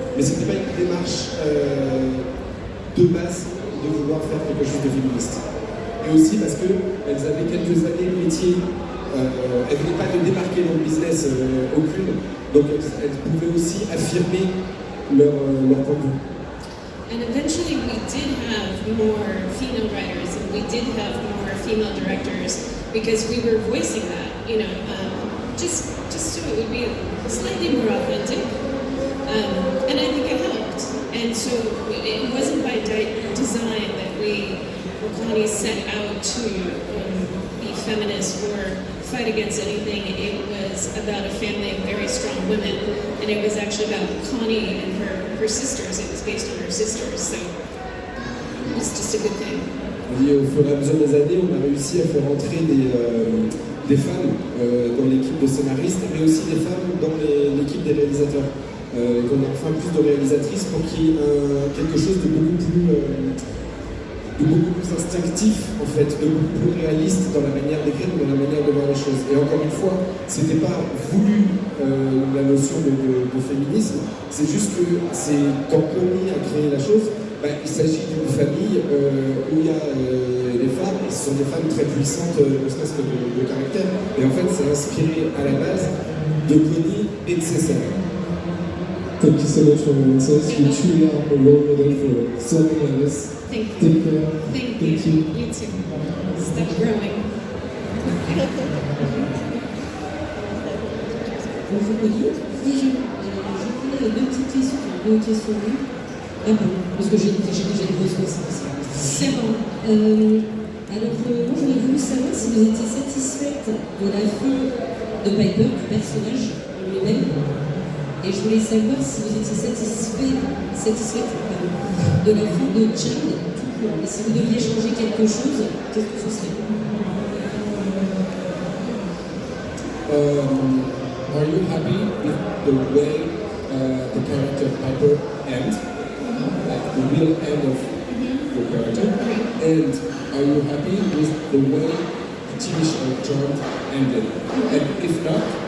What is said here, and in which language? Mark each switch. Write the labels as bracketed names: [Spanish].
[French] Mais ce n'était pas une démarche de base de vouloir faire quelque chose de féministe. Et aussi parce qu'elles avaient quelques années de métier, elles ne venaient pas de démarquer dans le business aucune, donc elles pouvaient aussi affirmer leur point de vue. [English] And eventually we did have more female writers and we did have more female directors because we were voicing that, you know, just so it would be slightly more authentic. And I think it helped. And so it wasn't by design that we or Connie set out to be feminist or fight against anything. It was about a family of very strong women. And it was actually about Connie and her sisters. It was based on her sisters. So it was just a good thing. [French] Et au fur et à mesure des années, on a réussi à faire entrer des femmes dans l'équipe de scénaristes, mais aussi des femmes dans l'équipe des réalisateurs. On a enfin plus de réalisatrices pour qu'il y ait quelque chose de beaucoup plus instinctif, en fait, de beaucoup plus réaliste dans la manière d'écrire, dans la manière de voir les choses. Et encore une fois, c'était pas voulu la notion de féminisme, c'est juste que quand Connie a créé la chose, il s'agit d'une famille où il y a des femmes, et ce sont des femmes très puissantes, ne serait-ce que de caractère. Et en fait, c'est inspiré à la base de Connie et de ses sœurs. [English] Thank you so much for your answers. You truly are a role model for so many of us. Thank you. Take care. Thank you. You too. Stop growing. [French] Bonjour Connie. Je voulais deux petites questions, deux questions. Ah bon, parce que j'ai déjà une grosse question. C'est bon. Alors, moi j'aurais voulu savoir si vous étiez satisfaite de la fin de Piper, du personnage en lui-même. Et je voulais savoir si vous étiez satisfaite de la fin de Chad tout court. Et si vous deviez changer quelque chose, qu'est-ce que ce serait? [English] Are you happy with the way the character of Piper ends? Like the real end of the character? And are you happy with the way the TV show Charmed ended? And if not,